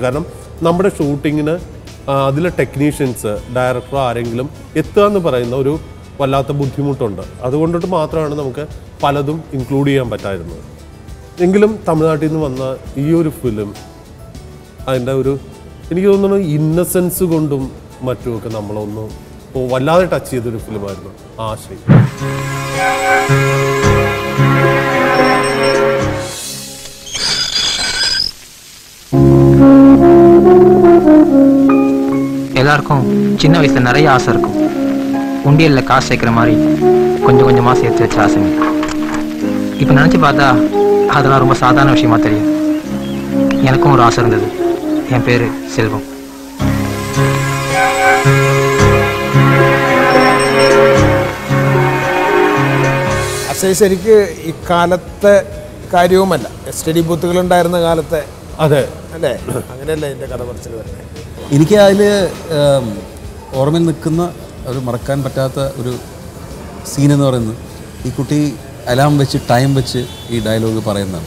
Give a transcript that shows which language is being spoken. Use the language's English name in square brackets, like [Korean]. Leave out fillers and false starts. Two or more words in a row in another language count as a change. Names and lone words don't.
[Malayalam] കാരണം നമ്മുടെ ഷൂട്ടിങ്ങിന് അതിലെ ടെക്നീഷ്യൻസ്, ഡയറക്ടർ ആരെങ്കിലും എത്തുക എന്ന് പറയുന്ന ഒരു വല്ലാത്ത ബുദ്ധിമുട്ടുണ്ട്. അതുകൊണ്ടിട്ട് മാത്രമാണ് നമുക്ക് പലതും ഇൻക്ലൂഡ് ചെയ്യാൻ പറ്റായിരുന്നത്. എങ്കിലും തമിഴ്നാട്ടിൽ നിന്ന് വന്ന ഈ ഒരു ഫിലിം അതിൻ്റെ എനിക്ക് തോന്നുന്നു ഇന്നസെൻസ് കൊണ്ടും മറ്റുമൊക്കെ നമ്മളൊന്ന് വല്ലാതെ ടച്ച് ചെയ്തൊരു ഫിലിമായിരുന്നു ആശയം. [Tamil] எல்லாருக்கும் சின்ன வயசுல நிறைய ஆசை இருக்கும். உண்டியல்ல காசு சேர்க்கிற மாதிரி கொஞ்சம் கொஞ்சமா சேர்த்து வச்ச ஆசைங்க. இப்ப நினைச்சு பார்த்தா அதெல்லாம் ரொம்ப சாதாரண விஷயமா தெரியும். எனக்கும் ஒரு ஆசை இருந்தது. என் பேரு செல்வம். [Malayalam] ശരിക്ക് ഇക്കാലത്തെ കാര്യവുമല്ല, സ്റ്റഡി ബൂത്തുകൾ ഉണ്ടായിരുന്ന കാലത്തെ. അതെ അല്ലേ? അങ്ങനെയല്ല എൻ്റെ കഥ പറച്ചിൽ വരുന്നത്. എനിക്ക് അതിൽ ഓർമ്മയിൽ നിൽക്കുന്ന ഒരു മറക്കാൻ പറ്റാത്ത ഒരു സീനെന്ന് പറയുന്നത് ഈ കുട്ടി അലാം വെച്ച് ടൈം വെച്ച് ഈ ഡയലോഗ് പറയുന്നതാണ്.